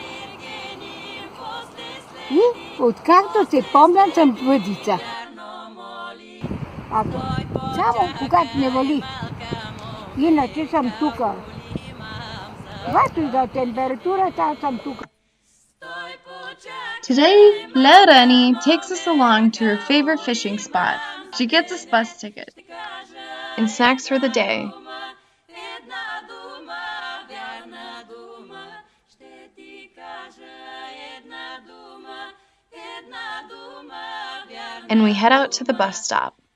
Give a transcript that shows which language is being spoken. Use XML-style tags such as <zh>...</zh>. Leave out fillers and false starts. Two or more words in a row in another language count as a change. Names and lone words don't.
<bg>И откакто се помня съм въдица. Само когато не вали. Иначе съм тук. Каквато и да температурата, аз съм тук.</bg> <en>Today, Renie takes us along to her favorite fishing spot. She gets us bus ticket and snacks for the day. And we head out to the bus stop.</en>